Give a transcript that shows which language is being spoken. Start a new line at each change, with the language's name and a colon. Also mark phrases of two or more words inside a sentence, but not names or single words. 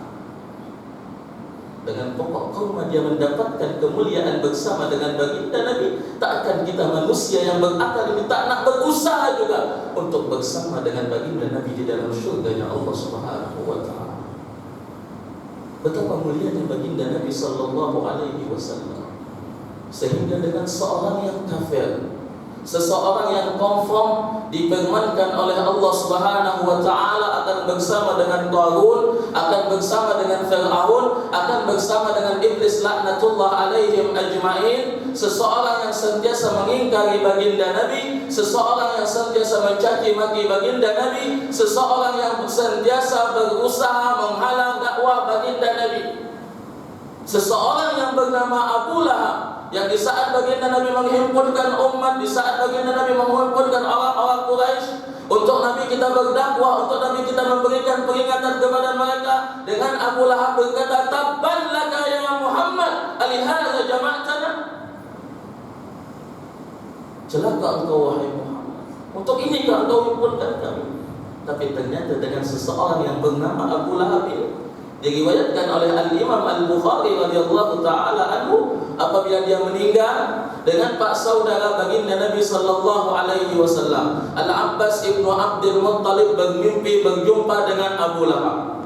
Malay: Dengan pokok kurma dia mendapatkan kemuliaan bersama dengan baginda Nabi. Tak akan kita manusia yang berakal ini tak nak berusaha juga untuk bersama dengan baginda Nabi di dalam syurganya Allah
Arabic: سبحانه وتعالى.
Malay: Betapa mulianya baginda Nabi
Arabic: صلى الله عليه وسلم.
Malay: Sehingga dengan seorang yang kafir, seseorang yang confirm difirmankan oleh Allah
Arabic: سبحانه وتعالى
Malay: akan bersama dengan Qarun, akan bersama dengan Fir'aun, akan bersama dengan iblis
Arabic: لعنة الله عليهم أجمعين.
Malay: Seseorang yang sentiasa mengingkari baginda Nabi, seseorang yang sentiasa mencaci maki baginda Nabi, seseorang yang sentiasa berusaha menghalang dakwah baginda Nabi. Seseorang yang bernama Abu Lahab, yang di saat baginda Nabi menghimpunkan umat, di saat baginda Nabi menghimpunkan orang-orang Quraisy untuk Nabi kita berdakwah, untuk Nabi kita memberikan peringatan kepada mereka, dengan Abu Lahab berkata,
Arabic: "تبا لك يا محمد ألهذا جمعتنا?"
Malay: Celaka engkau wahai Muhammad, untuk ini engkau himpunkan kami. Tapi ternyata dengan seseorang yang bernama Abu Lahab ini, diriwayatkan oleh Al-Imam Al-Bukhari
Arabic: رضي الله تعالى عنه,
Malay: apabila dia meninggal dengan pak saudara baginda Nabi
Arabic: صلى الله عليه وسلم,
Malay: Al-Abbas ibnu Abdul Muttalib bermimpi berjumpa dengan Abu Lahab.